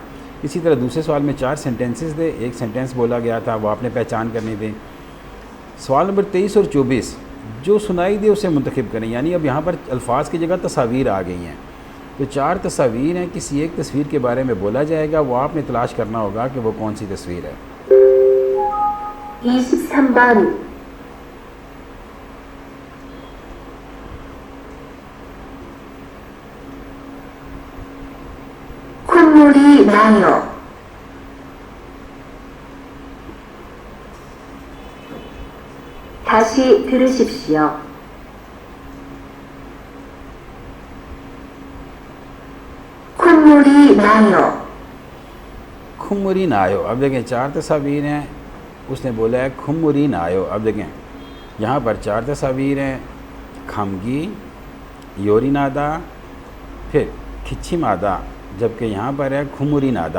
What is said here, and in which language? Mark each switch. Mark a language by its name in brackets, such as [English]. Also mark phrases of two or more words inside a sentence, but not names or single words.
[Hindi] इसी तरह दूसरे सवाल में 4 सेंटेंसेस थे, एक सेंटेंस बोला गया था, वो आपने पहचान करनी थी। सवाल नंबर 23 और 24 जो सुनाई दे उसे मुंतखब करें, यानी अब यहाँ पर अल्फाज की जगह तस्वीर आ गई हैं। तो 4 तस्वीर हैं, किसी एक तस्वीर के बारे में बोला जाएगा, वो आपने तलाश करना होगा कि वो कौन सी तस्वीर है। [Korean] 23번 콧물이 나요. 다시 들으십시오. 콧물이 나요. 콧물이 나요. [Hindi] अब देखें 4 तस्वीर हैं, उसने बोला है [Korean] 콧물이 나요. [Hindi] अब देखें यहाँ पर 4 तस्वीर हैं, खमगी, [Korean] 열이 나다, [Hindi] फिर [Korean] 기침이 나다, [Hindi] जबकि यहाँ पर है [Korean] 콧물이 나다.